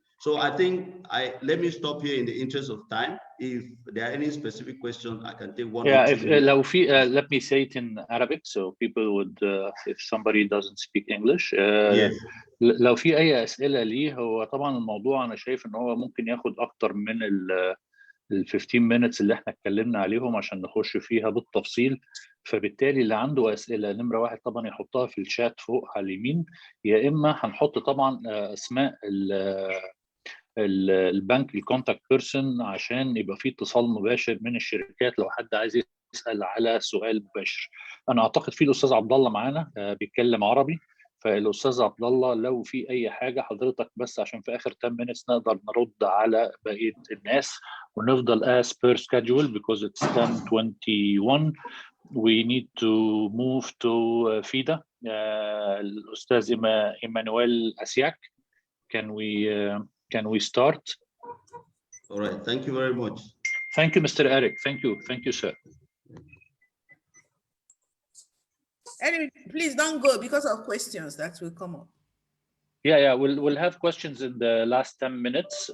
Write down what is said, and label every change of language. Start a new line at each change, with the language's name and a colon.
English: So I think let me stop here in the interest of time. If there are any specific questions, I can take one. Yeah, if let me say it in Arabic so people would, if somebody doesn't speak English. Yes.
Arabic: لو في أي أسئلة ليه، هو طبعا الموضوع أنا شايف إن هو ممكن ياخد أكتر من ال 15 minutes اللي احنا اتكلمنا عليهم عشان نخش فيها بالتفصيل. فبالتالي اللي عنده أسئلة نمرة واحد طبعا يحطها في الشات فوق على اليمين، يا إما هنحط طبعا أسماء البنك الكونتاكت بيرسون عشان يبقى في اتصال مباشر من الشركات لو حد عايز يسأل على سؤال مباشر. أنا أعتقد في الأستاذ عبد الله معانا بيتكلم عربي، فالأستاذ عبد الله لو في أي حاجة حضرتك بس عشان في آخر 10 minutes نقدر نرد على بقية الناس ونفضل
English: as per schedule because it's 10:21. We need to move to FIDA.
Arabic: الأستاذ إيمانويل أسياك.
English: Can we start? All right, thank you very much. Thank you, Mr. Eric. Thank you, sir. Anyway, please don't go because of questions that will come up. Yeah, we'll have questions in the last 10 minutes.